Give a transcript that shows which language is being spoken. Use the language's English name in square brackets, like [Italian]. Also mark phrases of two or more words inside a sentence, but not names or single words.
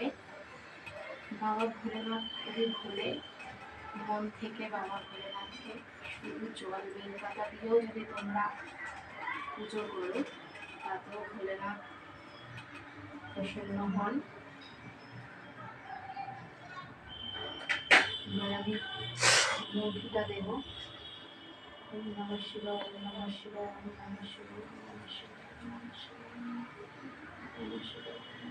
[Bangla] বাবা ভোলেনাথ খুবই ভোলে, মন থেকে বাবা ভোলেনাথকে শুধু জল বেল পাতা দিয়েও যদি তোমরা পুজো করো তাতেও ভোলেনাথ প্রসন্ন হন। আমি মূর্তিটা দেবো। [Sanskrit] ওম নমঃ শিবায়, ওম নমঃ শিবায়, ওম নমঃ শিবায়, ওম নমঃ শিবায়, ওম নমঃ শিবায়, ওম নমঃ শিবায়,